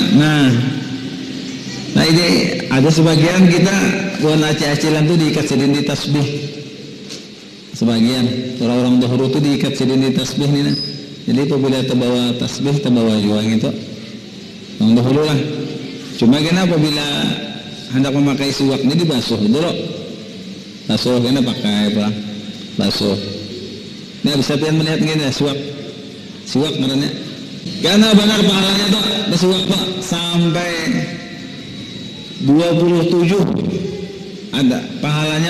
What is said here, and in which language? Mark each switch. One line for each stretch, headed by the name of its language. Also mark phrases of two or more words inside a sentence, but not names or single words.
Banjar: Nah ini ada sebagian kita buat acil-acilan tuh diikat sedini tasbih. Sebagian orang-orang dahulu tuh diikat sedini tasbih nih. Jadi apabila terbawa tasbih terbawa juga gitu. Yang dahulu lah. Cuma kena apabila hendak memakai siwak ini dibasuh dulu. Basuh kena pakai apa? Basuh. Nah bisa pian melihat gini siwak namanya. Karena benar pahalanya tuh bersiwak Pak sampai 27 ada pahalanya.